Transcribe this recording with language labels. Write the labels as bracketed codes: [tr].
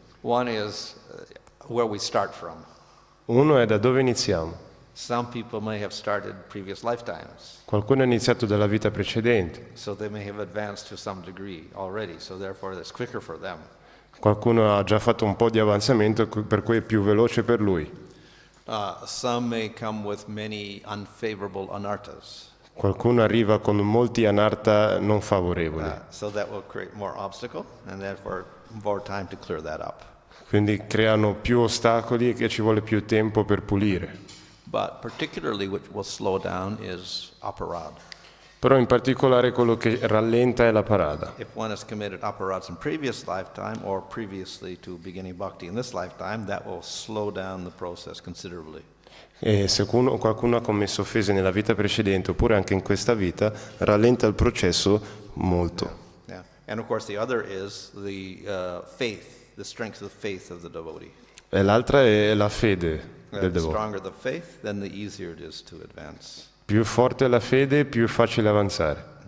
[en] One is where we start from. [it] Uno è da dove iniziamo. [en] Some people may have started previous lifetimes, [it] Qualcuno ha iniziato dalla vita precedente, [en] so they may have advanced to some degree already, so therefore it's quicker for them. [it] qualcuno ha già fatto un po' di avanzamento, per cui è più veloce per lui. [en] Some may come with many unfavorable anarthas, [it] Qualcuno arriva con molti anartha non favorevoli, [en] so that will create more obstacle, and therefore more time to clear that up. [it] quindi creano più ostacoli e che ci vuole più tempo per pulire. [en] But particularly what will slow down is aparad. [it] Però in particolare quello che rallenta è la parada. [en] If one has committed aparads in previous lifetime or previously to beginning bhakti in this lifetime, that will slow down the process considerably. [it] E se qualcuno ha commesso offese nella vita precedente oppure anche in questa vita, rallenta il processo molto. [en] Yeah. And of course the other is the faith, the strength of the faith of the devotee. [it] E l'altra è la fede del [en] The [it] devoto. [en] stronger the faith, then the easier it is to advance. [it] Più forte è la fede, più è facile avanzare.